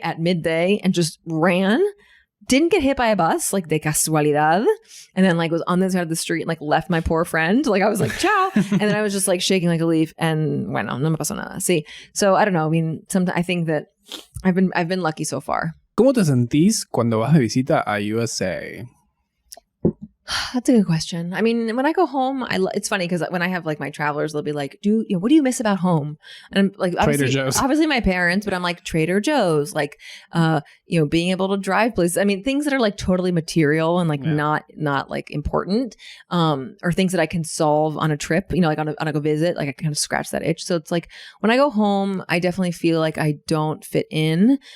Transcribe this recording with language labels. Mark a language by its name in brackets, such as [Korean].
[English] at midday, and just ran. Didn't get hit by a bus, like [Spanish] de casualidad. [English] And then like was on the side of the street and like left my poor friend. Like I was like, ciao. And then I was just like shaking like a leaf, and [Spanish] bueno, no me pasó nada. [English] See, so I don't know. I mean, sometimes I think that I've been lucky so far. [Spanish] ¿Cómo te sentís cuando vas de visita a USA? [English] That's a good question. I mean, when I go home, it's funny because when I have like my travelers, they'll be like, what do you miss about home? And I'm like, obviously my parents, but I'm like Trader Joe's, like, being able to drive places. I mean, things that are like totally material and like not like important, or things that I can solve on a trip, like on a visit, like I kind of scratch that itch. So it's like when I go home, I definitely feel like I don't fit in.